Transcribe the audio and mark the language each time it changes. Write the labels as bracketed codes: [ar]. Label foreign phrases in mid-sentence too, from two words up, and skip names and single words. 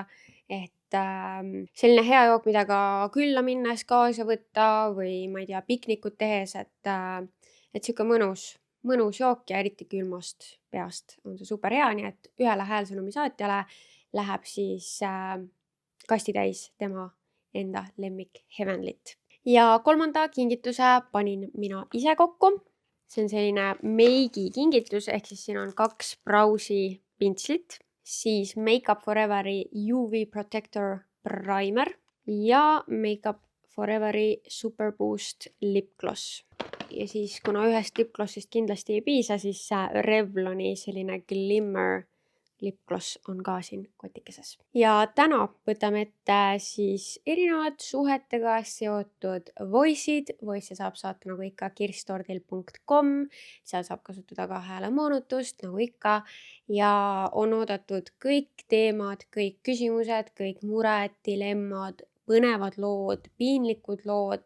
[et] Et selline hea jook, mida ka külla minnes kaasa võtta või ma ei tea, piknikut tehes, et siuke mõnus jook ja eriti külmast peast on see super hea, nii et ühele häälsõnumi saatjale läheb siis kasti täis tema enda lemmik Heavenlyt. Ja 3. kingituse panin mina ise kokku. See on selline meigi kingitus, ehk siis siin on 2 Browsi pintslit, siis Make Up For Every UV Protector Primer ja Make Up For Every Super Boost Lip Gloss. Ja siis kuna ühest [en] lip glossist [et] kindlasti ei piisa, siis Revloni selline Glimmer [en] lip gloss [et] on ka siin kotikeses. Ja täna võtame ette siis erinevad suhetega seotud voice'id. Voice'e saab saata nagu ikka kirstordil.com. Seal saab kasutada ka häälemoonutust nagu ikka ja on oodatud kõik teemad, kõik küsimused, kõik mured, dilemmad, põnevad lood, piinlikud lood.